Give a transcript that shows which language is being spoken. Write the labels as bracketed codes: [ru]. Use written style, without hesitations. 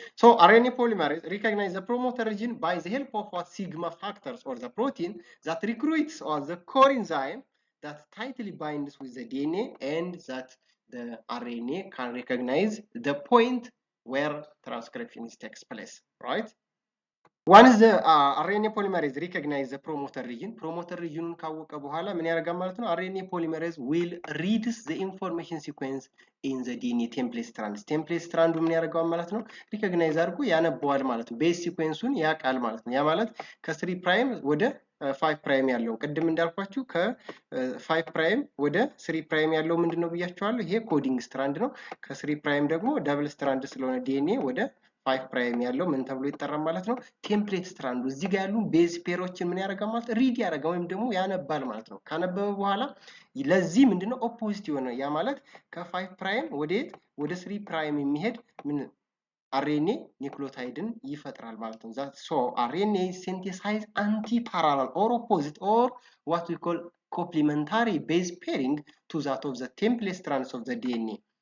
[en] So RNA polymerase recognize the promoter region by the help of what sigma factors or the protein that recruits or the core enzyme that tightly binds with the DNA and that the RNA can recognize the point where transcription takes place, right? Once the RNA polymerase recognize the promoter region [am] ካወቀ በኋላ ምን ያደርጋል ማለት ነው? [en] RNA polymerase will read the information sequence in the DNA template strand [am] ምን ያደርጋል ማለት ነው? recognize አድርጎ ያነበዋል ማለት ነው። ቤዝ ሲኩዌንሱን ያውቃል ማለት ነው። ያ ማለት ከ3 ፕራይም ወደ 5 ፕራይም ያለው ቅድም እንዳልኳችሁ ከ5 ፕራይም ወደ 3 ፕራይም ያለው ምንድነው ብያችኋለሁ? ይሄ ኮዲንግ ስትራንድ ነው። ከ3 ፕራይም ደግሞ ደብል ስትራንድ ስለሆነ DNA ወደ 5 ፕራይም ያለው ምን ተብሎ ይጠራል ማለት ነው? ቴምፕሌት ስትራንዱ እዚህ ጋር ያሉ ቤዝ ፔሮችን ምን ያደርጋል ማለት ሪድ ያደርጋል ወይም ደግሞ ያነባል ማለት ነው። ካነበበ በኋላ ለዚህ ምንድነው ኦፖዚት የሆነ ያ ማለት ከ5 ፕራይም ወደ 3 ፕራይም የሚሄድ ምን [en] RNA [am] ኒውክሊዮታይድን ይፈጥራል ማለት ነው። [en] ሶ RNA synthesize anti-parallel or opposite or what we call complementary base pairing to that of the template strands of the DNA